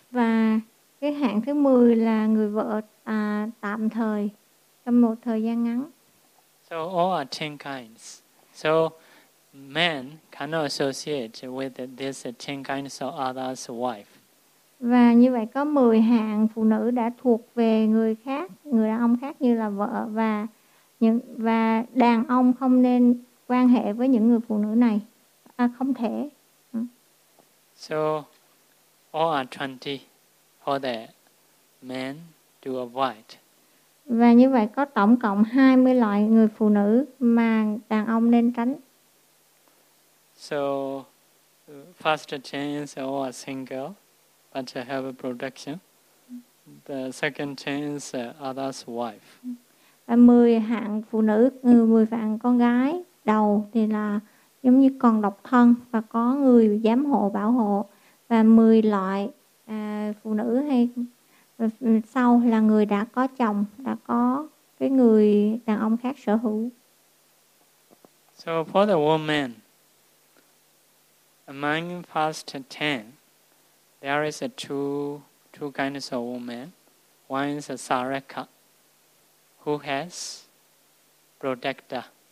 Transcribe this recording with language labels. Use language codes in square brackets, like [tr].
[vi] Và cái hạng thứ 10 là người vợ tạm thời trong một thời gian ngắn. [en] So all are 10 kinds. So men cannot associate with this 10 kinds of others' wife. [vi] Và như vậy có 10 hạng phụ nữ đã thuộc về người khác, người đàn ông khác như là vợ, và đàn ông không nên quan hệ với những người phụ nữ này. Không thể. [en] So all are 20 for the men to avoid. [vi] Và như vậy có tổng cộng 20 loại người phụ nữ mà đàn ông nên tránh. [en] So first chain is all are single but have a production. The second chain is other's wife. [vi] 10 hạng phụ nữ, 10 hạng con gái đầu thì là giống như còn độc thân và có người giám hộ bảo hộ, và 10 loại phụ nữ hay sau là người đã có chồng, đã có cái người đàn ông khác sở hữu. [en] So for the woman, among first 10, there is two kinds of women. One is a Saraka, who has protection.